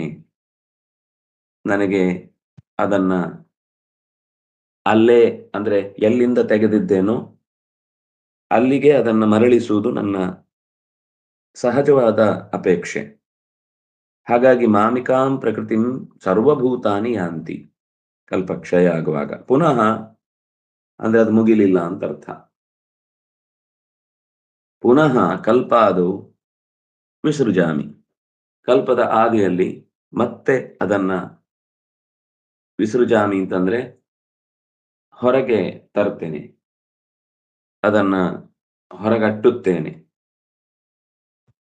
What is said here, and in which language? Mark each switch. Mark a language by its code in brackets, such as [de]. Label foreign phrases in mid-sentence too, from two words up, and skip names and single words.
[kn] ನನಗೆ ಅದನ್ನ ಅಲ್ಲೇ, ಅಂದ್ರೆ ಎಲ್ಲಿಂದ ತೆಗೆದಿದ್ದೇನೋ ಅಲ್ಲಿಗೆ ಅದನ್ನ ಮರಳಿಸುವುದು ನನ್ನ ಸಹಜವಾದ ಅಪೇಕ್ಷೆ. [sa] ಹಾಗಾಗಿ ಮಾಮಿಕಾಂ ಪ್ರಕೃತಿಂ ಸರ್ವಭೂತಾನಿ ಯಾಂತಿ. [kn] ಕಲ್ಪಕ್ಷಯ ಆಗುವಾಗ ಪುನಃ ಅಂದ್ರೆ ಅದು ಮುಗಿಲಿಲ್ಲ ಅಂತ ಅರ್ಥ. [sa] ಪುನಃ ಕಲ್ಪಾದು ವಿಸೃಜಾಮಿ. [kn] ಕಲ್ಪದ ಆದಿಯಲ್ಲಿ ಮತ್ತೆ ಅದನ್ನ ವಿಸೃಜಾಮಿ ಅಂತಂದ್ರೆ ಹೊರಗೆ ತರ್ತೇನೆ, ಅದನ್ನ ಹೊರಗಟ್ಟುತ್ತೇನೆ.